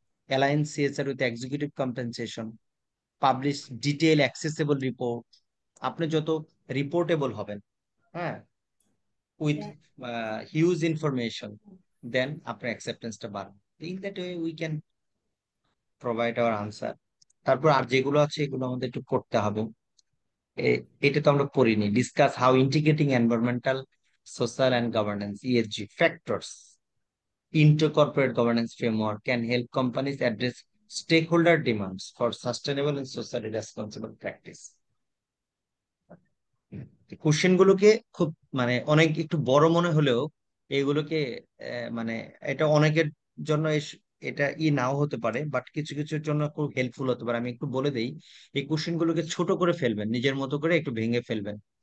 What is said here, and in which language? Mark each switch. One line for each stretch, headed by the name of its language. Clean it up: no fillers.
English: Align CSR with executive compensation, publish detailed accessible report,
Bangla: আপনি যত রিপোর্টেবল হবেন, হ্যাঁ,
English: with huge information, then
Bangla: আপনার অ্যাকসেপ্টেন্সটা বাড়বে।
English: In that way we can provide our answer.
Bangla: তারপর আর যেগুলো আছে এগুলো আমাদের একটু করতে হবে। এটা তো আমরা পড়িনি।
English: Discuss how integrating environmental, social and governance ESG factors into corporate governance framework can help companies address stakeholder demands for sustainable and socially responsible practice.
Bangla: Question গুলোকে খুব মানে অনেক একটু বড় মনে হলেও এগুলোকে মানে এটা অনেকের জন্য এটা নাও হতে পারে, বাট কিছু কিছুর জন্য খুব হেল্পফুল হতে পারে। আমি একটু বলে দেই, এই কোশ্চেন গুলোকে ছোট করে ফেলবেন, নিজের মতো করে একটু ভেঙে ফেলবেন।